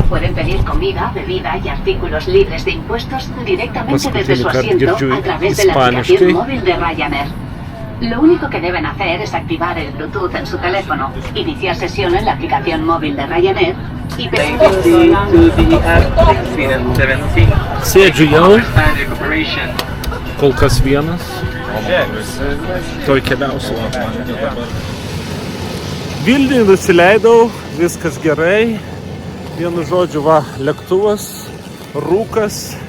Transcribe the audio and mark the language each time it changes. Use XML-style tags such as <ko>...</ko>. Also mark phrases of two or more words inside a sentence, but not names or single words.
<es>pueden pedir comida, bebida y artículos libres de impuestos directamente desde su asiento a través de la aplicación móvil de Ryanair. Lo único que deben hacer es activar el Bluetooth en su teléfono, iniciar sesión en la aplicación móvil de Ryanair y</es> <lt>Sėdžiu jau, kol kas vienas, toj keliausiu. Vilniui nusileidau, viskas gerai. Vienu žodžiu, va, lėktuvas, rūkas.</lt>